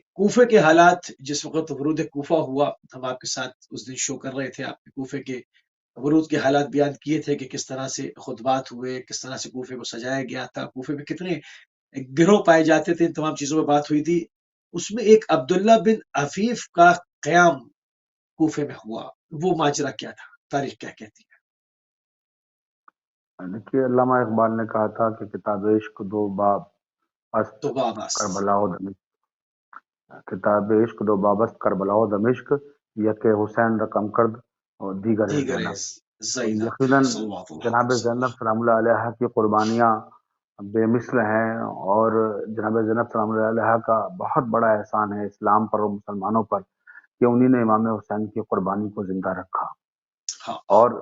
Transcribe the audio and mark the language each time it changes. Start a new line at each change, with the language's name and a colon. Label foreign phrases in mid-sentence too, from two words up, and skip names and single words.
Urdu: کوفے کے حالات، جس وقت ورود کوفہ ہوا، ہم آپ کے ساتھ اس دن شو کر رہے تھے، آپ کے کوفے کے ورود کے حالات بیان کیے تھے کہ کس طرح سے خطبات ہوئے، کس طرح سے کوفے کو سجایا گیا تھا، کوفے میں کتنے گروہ پائے جاتے تھے، ان تمام چیزوں پہ بات ہوئی تھی۔ اس میں ایک عبداللہ بن عفیف کا قیام کوفے میں ہوا، وہ ماجرا کیا تھا، تاریخ کیا کہتی ہے؟ دیکھیے علامہ اقبال نے کہا تھا کہ
Persian: کتاب عشق دو باب است تو باباس کربلا و دمشق، کتاب عشق دو باب است کربلا و دمشق، یک حسین رقم کرد اور دیگر ہے دیگر
Urdu: زینب۔ تو زینب یقیناً
Arabic: صلوات اللہ علیہ
Urdu: جناب
Arabic: وسلم۔
Urdu: زینب
Arabic: سلام اللہ علیہ
Urdu: کی قربانیاں بے مثل ہیں، اور جناب زینب
Arabic: سلام اللہ علیہ
Urdu: کا بہت بڑا احسان ہے اسلام پر اور مسلمانوں پر کہ انہی نے امام حسین کی قربانی کو زندہ رکھا۔